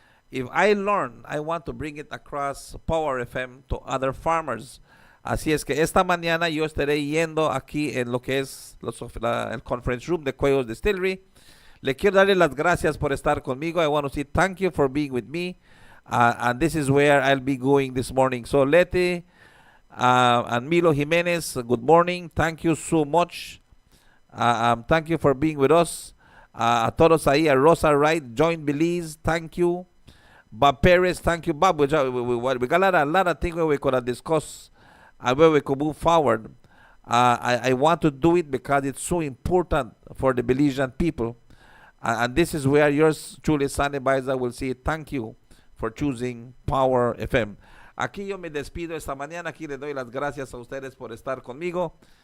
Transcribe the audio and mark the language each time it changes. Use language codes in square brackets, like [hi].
[en] If I learn, I want to bring it across Power FM to other farmers. [es] Así es que esta mañana yo estaré yendo aquí en lo que es el conference room de Cuellos Distillery. Le quiero darle las gracias por estar conmigo. [en] I want to say thank you for being with me. And this is where I'll be going this morning. So Leti and Milo Jimenez, good morning. Thank you so much. Thank you for being with us. [es] A todos ahí, a Rosa Wright, Join Belize, [en] thank you. Bob Perez, thank you, Bob. We got a lot of things where we could discuss and where we could move forward. I want to do it because it's so important for the Belizean people. And this is where yours truly, Sunny Baiza, will say thank you for choosing Power FM. [es] Aquí yo me despido esta mañana. Aquí le doy las gracias a ustedes por estar conmigo.